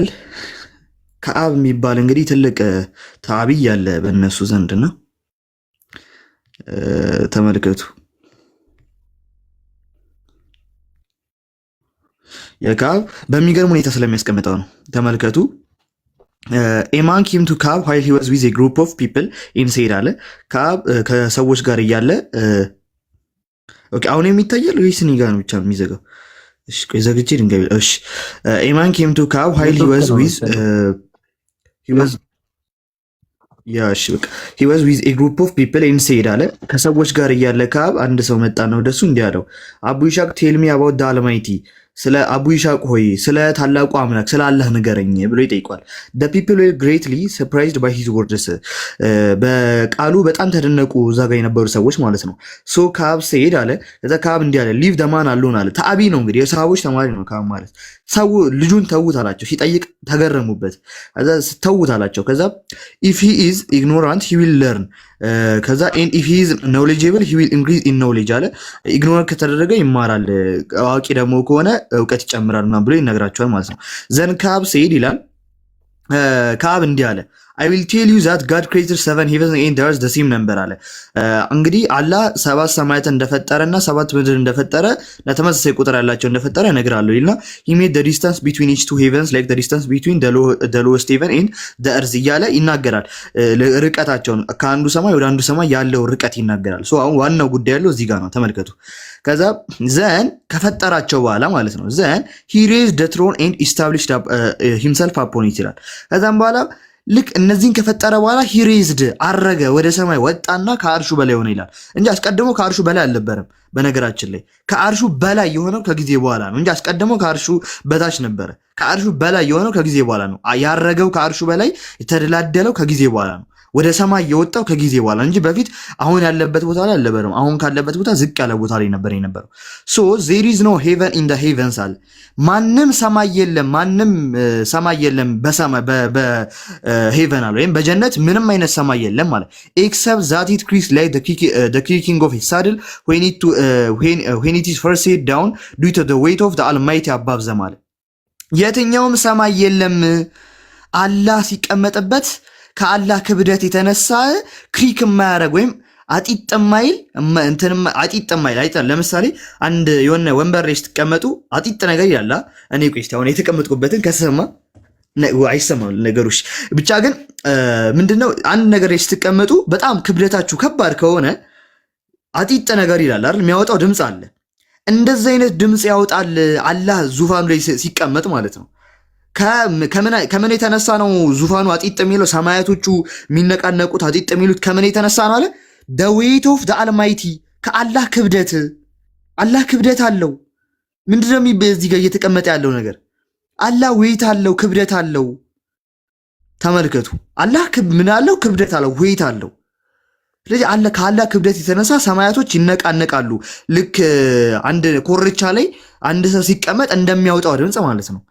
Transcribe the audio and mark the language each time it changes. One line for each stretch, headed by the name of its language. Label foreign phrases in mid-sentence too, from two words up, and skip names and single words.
Amharic: ከአብ የሚባል እንግዲህ ትልቅ ታቢይ ያለ በእነሱ ዘንድና ተመልከቱ። የካብ በሚገርም ሁኔታ ስለሚያስቀምጠው ነው። ተመልከቱ።
English: A man came to Kab while he was with a group of people inside
Amharic: አለ። ካብ ከሰዎች ጋር እያለ ኦኬ። አሁን የሚታየው ወይስ እኔ ጋር ነው ብቻ የሚዘጋው? እሺ ቆይ ዘግቼ ድንጋይ። እሺ
English: A man came to Kab while he was with he was with a group of people inside
Amharic: አለ። ከሰዎች ጋር እያለ ካብ አንድ ሰው መጣና ወደሱ እንዲህ አለው፣ አቡ ይሻቅ
English: tell me about the almighty፣
Amharic: ስለ አቡ ይሻቅ ሆይ ስለ ታላቁ አምላክ ስለ አላህ ንገረኝ ብሎ ይጠይቋል።
English: the people were greatly surprised by his words፣
Amharic: በቃሉ በጣም ተደነቁ እዛ ጋር የነበሩ ሰዎች ማለት ነው።
English: so ካብ said
Amharic: አለ። ከዛ ካብ እንዲህ አለ
English: leave the man alone
Amharic: አለ። ተአቢ ነው እንግዲህ የሰሃቦች ተማሪ ነው ካብ ማለት። ሰው ልጁን ተውት አላቸው። ሲጠይቅ ተገረሙበት። ከዛ ተውት አላቸው። ከዛ
English: if he is ignorant he will learn፣
Amharic: ከዛ
English: and if he is knowledgeable he will increase in knowledge
Amharic: አለ። ኢግኖር ከተደረገ ይማራል፣ አዋቂ ደግሞ ከሆነ እውቀት ይጨምራል ምናምን ብሎ ይነግራቸዋል ማለት ነው።
English: then ካብ said
Amharic: ይላል ካብ እንዲህ አለ
English: I will tell you that God created 7 heavens and earth the same number
Amharic: አለ። እንግዲህ አላህ 7 ሰማያትን እንደፈጠረና 7 ምድር እንደፈጠረ ለተመሳሳይ ቁጥር ያላቸው እንደፈጠረ እነግራለሁ ይልና
English: he made the distance between each two heavens like the distance between the lowest heaven and the earth
Amharic: እያለ ይናገራል። ርቀታቸውን ከአንዱ ሰማይ ወደ አንዱ ሰማይ ያለው ርቀት ይናገራል። ሶ አሁን ዋናው ጉዳይ ያለው እዚህ ጋር ነው። ተመልከቱ። ከዛ ዘን ከፈጠራቸው በኋላ ማለት ነው
English: then he raised the throne and established himself upon it
Amharic: ይላል። ከዛም በኋላ ልክ እነዚህን ከፈጠረ በኋላ
English: he raised
Amharic: አረገ ወደ ሰማይ ወጣና ከአርሹ በላይ ሆነ ይላል እንጂ አስቀድሞ ከአርሹ በላይ አልነበረም። በነገራችን ላይ ከአርሹ በላይ የሆነው ከጊዜ በኋላ ነው እንጂ አስቀድሞ ከአርሹ በታች ነበረ። ከአርሹ በላይ የሆነው ከጊዜ በኋላ ነው። ያረገው ከአርሹ በላይ የተደላደለው ከጊዜ በኋላ ነው። ወደ ሰማይ የወጣው ከጊዜ በኋላ እንጂ በፊት አሁን ያለበት ቦታ ላይ አልነበረም። አሁን ካለበት ቦታ ዝቅ ያለ ቦታ ላይ ነበር የነበረው። ሶ
English: there is no heaven in the heavens
Amharic: አለ። ማንም ሰማይ የለም፣ ማንም ሰማይ የለም በሰማይ በሄቨን አለ ወይም በጀነት ምንም አይነት ሰማይ የለም ማለት
English: except that it creaks like the creaking of a saddle when it is first set down due to the weight of the almighty above them
Amharic: አለ። የትኛውም ሰማይ የለም አላህ ሲቀመጥበት ከአላህ ክብደት የተነሳ ክሪክ የማያደርግ ወይም አጢጥ የማይል አጢጥ የማይል አይጣል። ለምሳሌ አንድ የሆነ ወንበር ላይ ስትቀመጡ አጢጥ ነገር ይላል። እኔ ቆይስቲ አሁን የተቀመጥኩበትን ከሰማ አይሰማም ነገሮች። ብቻ ግን ምንድነው አንድ ነገር ላይ ስትቀመጡ በጣም ክብደታችሁ ከባድ ከሆነ አጢጥ ነገር ይላል አይደል? የሚያወጣው ድምፅ አለ። እንደዚህ አይነት ድምፅ ያወጣል አላህ ዙፋኑ ላይ ሲቀመጥ ማለት ነው። ከምን የተነሳ ነው ዙፋኑ አጢጥ የሚለው ሰማያቶቹ የሚነቃነቁት አጢጥ የሚሉት ከምን የተነሳ ነው አለ?
English: the weight of the almighty
Amharic: ከአላህ ክብደት። አላህ ክብደት አለው። ምንድነው እዚህ ጋር እየተቀመጠ ያለው ነገር? አላህ ዌይት አለው፣ ክብደት አለው። ተመልከቱ። አላህ ምን አለው? ክብደት አለው፣ ዌይት አለው። ስለዚህ ከአላህ ክብደት የተነሳ ሰማያቶች ይነቃነቃሉ። ልክ አንድ ኮርቻ ላይ አንድ ሰው ሲቀመጥ እንደሚያወጣው ድምፅ ማለት ነው።